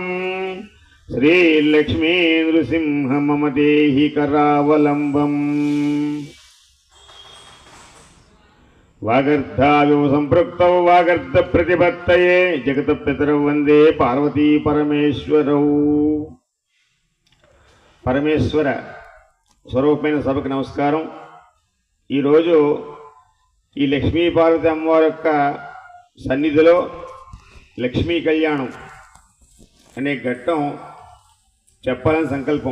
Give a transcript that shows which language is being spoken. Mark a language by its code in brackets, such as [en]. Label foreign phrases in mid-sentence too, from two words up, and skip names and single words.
[sa] श्री लक्ष्मी नृसिंह मम देहि करावलंबम्। वागर्धाविव संपृक्तौ वागर्ध प्रतिपत्तये जगत पितरौ वंदे पार्वती परमेश्वरौ। [te] పరమేశ్వర స్వరూపమైన సభకు నమస్కారం। ఈరోజు ఈ లక్ష్మీ పార్వతి అమ్మవారి యొక్క సన్నిధిలో లక్ష్మీ కళ్యాణం అనే ఘట్టం చెప్పాలని సంకల్పం।